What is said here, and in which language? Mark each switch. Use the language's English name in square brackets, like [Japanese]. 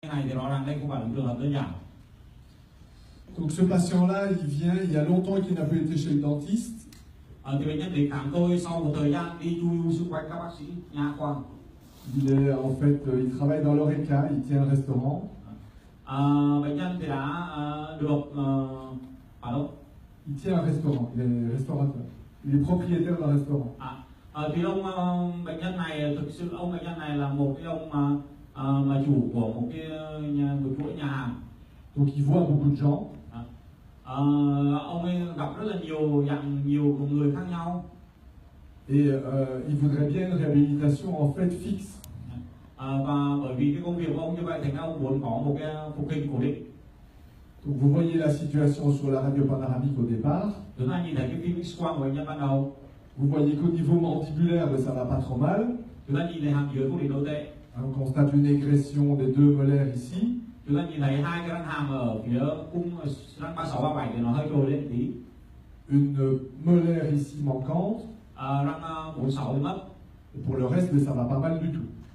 [Vietnamese] này thì rõ ràng đây không phải là trường hợp đơn giản. [French] Donc ce patient-là, il vient, il y a longtemps qu'il n'a plus été chez le dentiste. [Vietnamese] Thì bệnh nhân đến khám tôi sau một thời gian đi chui xung quanh các bác sĩ nha khoa. [French] Il est en fait, il travaille dans l'Oreca, il tient un restaurant. [Vietnamese] Bệnh nhân thì đã được ở đâu? [French] Il tient un restaurant, il est restaurateur. Il est propriétaire d'un restaurant. [Vietnamese] Thì bệnh nhân này thực sự ông bệnh nhân này là một cái ông mà chủ của một chuỗi nhà hàng. [French] Donc il voit beaucoup de gens. [Vietnamese] Ông ấy gặp rất là nhiều người khác nhau. [French] Et il voudrait bien une réhabilitation en fait fixe. [Vietnamese] Và bởi vì cái công việc của ông như vậy thành ra ông muốn có một cái phục hình cố định. [French] Donc vous voyez la situation sur la radio panoramique au départ. [Vietnamese] Chúng ta nhìn thấy cái phim X-quang của bệnh nhân ban đầu. [French] Vous voyez qu'au niveau mandibulaire, ça va pas trop mal. [Vietnamese] Chúng ta nhìn thấy hàm dưới không bị đổ tệ. [French] On constate une égression des deux molaires ici. [Vietnamese] Chúng ta nhìn thấy hai cái răng hàm ở phía cung răng 36, 37 thì nó hơi trồi lên tí. [French] Une molaire ici manquante. [Vietnamese] Răng 46 thì mất. [French] Et pour le reste, ça va pas mal du tout.